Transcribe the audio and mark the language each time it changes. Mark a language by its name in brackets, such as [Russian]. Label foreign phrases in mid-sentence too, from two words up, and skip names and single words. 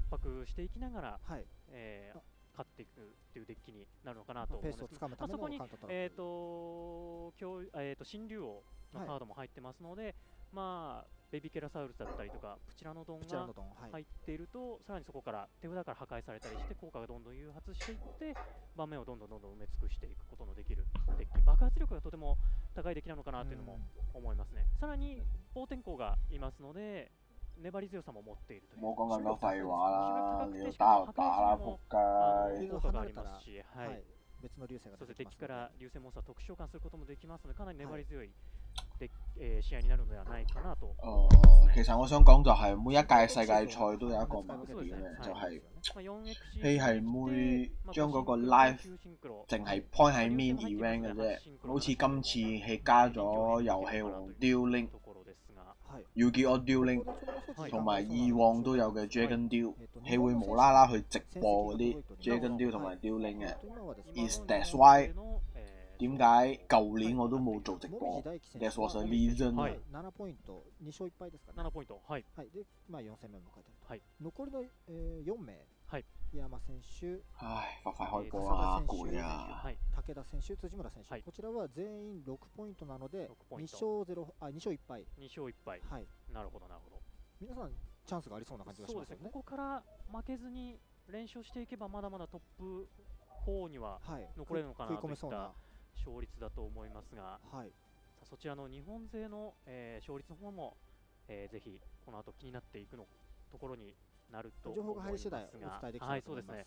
[Japanese] 迫していきながら、勝っていくっていうデッキになるのかなと思うんですけど、そこに新竜王のカードも入ってますので、 まあベビーケラサウルスだったりとかプチラノドンが入っていると、さらにそこから手札から破壊されたりして効果がどんどん誘発していって盤面をどんどん埋め尽くしていくことのできるデッキ、爆発力がとても高いデッキなのかなというのも思いますね。さらに暴天候がいますので粘り強さも持っているという。 [Cantonese] 冇講咁多廢話啦，你要打就打啦，仆街。 [Japanese] 効果がありますし、はい。別の流星が出てきます。そしてデッキから流星モンスター特殊召喚することもできますので、かなり粘り強いで試合になるのではないかなと。 [Cantonese] 其實我想講就係每一屆世界賽都有一個盲點嘅，就係佢係會將嗰個 live 淨係 point 喺 [English] main event [Cantonese] 嘅啫，好似今次佢加咗遊戲王 Dueling。要叫我 Dueling， 同埋以往都有嘅 Dragon Duel， 佢會無啦啦去直播嗰啲 Dragon Duel 同埋 Dueling 嘅。 [English] Is that why [Cantonese] 點解舊年我都冇做直播 ？ [English] That was a reason。 [Japanese] 7 ポイント、2勝1敗ですかね。 7ポイント、はい。はい。で、まあ4戦目を迎えてる。はい。残りの4名。はい。山選手、 [Cantonese] 快開波啦，攰啊！ [Japanese] 武田選手、辻村選手、こちらは全員6ポイントなので、2勝1敗。 2勝1敗。はい。なるほどなるほど。皆さんチャンスがありそうな感じがしますよね。ここから負けずに連勝していけばまだまだトップ4には残れるのかなといった勝率だと思いますが、そちらの日本勢の勝率の方もぜひこの後気になっていくのところになると思いますが、はい、そうですね。